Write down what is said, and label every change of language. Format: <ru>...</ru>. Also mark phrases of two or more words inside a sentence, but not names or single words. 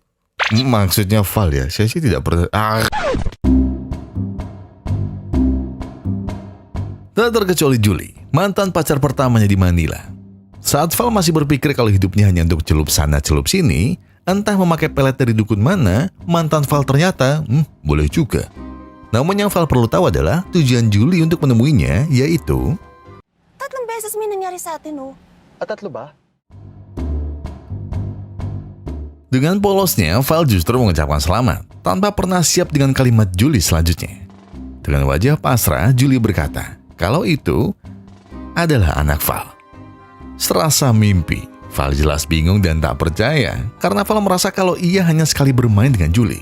<id>Maksudnya Val ya, saya sih tidak pernah. Tak terkecuali Julie, mantan pacar pertamanya di Manila. Saat Val masih berpikir kalau hidupnya hanya untuk celup sana celup sini, entah memakai pelet dari dukun mana, mantan Val ternyata, boleh juga. Namun yang Val perlu tahu adalah tujuan Julie untuk menemuinya, yaitu</id> <tl>3 beses may nangyari sa atin, oh. At 3 ba?</tl> <id>dengan polosnya, Val justru mengucapkan selamat, tanpa pernah siap dengan kalimat Julie selanjutnya. Dengan wajah pasrah, Julie berkata, kalau itu adalah anak Val. Serasa mimpi, Val jelas bingung dan tak percaya, karena Val merasa kalau ia hanya sekali bermain dengan Julie.</id>